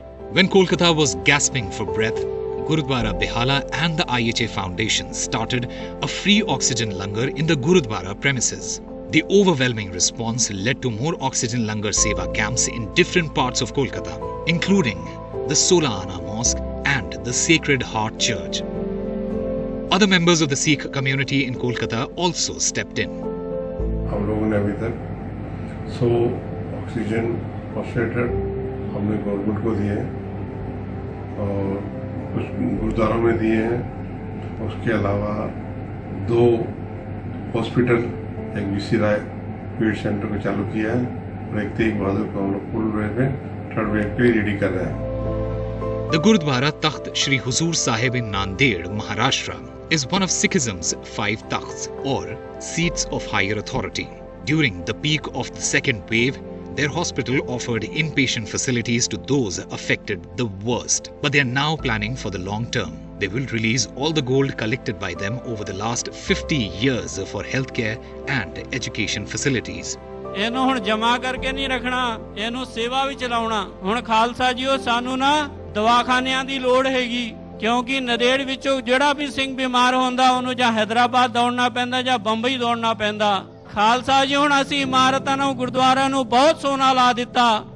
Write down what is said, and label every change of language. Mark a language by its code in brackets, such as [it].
[en] When Kolkata was gasping for breath, Gurudwara Behala and the IHA Foundation started a free oxygen langar in the Gurudwara premises. The overwhelming response led to more oxygen langar seva camps in different parts of Kolkata, including the Sola Ana Mosque and the Sacred Heart Church. Other members of the Sikh community in Kolkata also stepped in. [hi] हम लोगों ने अभी तक 100 oxygen concentrator हमने government को दिए हैं और कुछ गुरुद्वारों में दिए हैं। उसके अलावा 2 हॉस्पिटल, एक वीसी राय फील्ड सेंटर को चालू किया है और एक तेग बहादुर को हम लोग फुल वेव में 3rd वेव के लिए रेडी कर रहे हैं। [en] The Gurudwara Takht Shri Huzur Sahib in Nanded, Maharashtra, is one of Sikhism's 5 takhts, or seats of higher authority. During the peak of the second wave, their hospital offered inpatient facilities to those affected the worst. But they are now planning for the long term. They will release all the gold collected by them over the last 50 years for healthcare and education facilities. [pa] ਇਹਨੂੰ ਹੁਣ ਜਮਾ ਕਰਕੇ ਨਹੀਂ ਰੱਖਣਾ, ਇਹਨੂੰ ਸੇਵਾ ਵੀ ਚਲਾਉਣਾ। ਹੁਣ ਖਾਲਸਾ ਜੀਓ ਸਾਨੂੰ ਨਾ ਦਵਾਖਾਨਿਆਂ ਦੀ ਲੋੜ ਹੈਗੀ, ਕਿਉਂਕਿ ਨਦੇੜ ਵਿੱਚੋਂ ਜਿਹੜਾ ਵੀ ਸਿੰਘ ਬਿਮਾਰ ਹੁੰਦਾ ਉਹਨੂੰ ਜਾਂ ਹੈਦਰਾਬਾਦ ਦੌੜਨਾ ਪੈਂਦਾ ਜਾਂ ਬੰਬਈ ਦੌੜਨਾ ਪੈਂਦਾ। ਖਾਲਸਾ ਜੀ ਹੁਣ ਅਸੀਂ ਇਮਾਰਤਾਂ ਨੂੰ ਗੁਰਦੁਆਰਿਆਂ ਨੂੰ ਬਹੁਤ ਸੋਨਾ ਲਾ ਦਿੱਤਾ।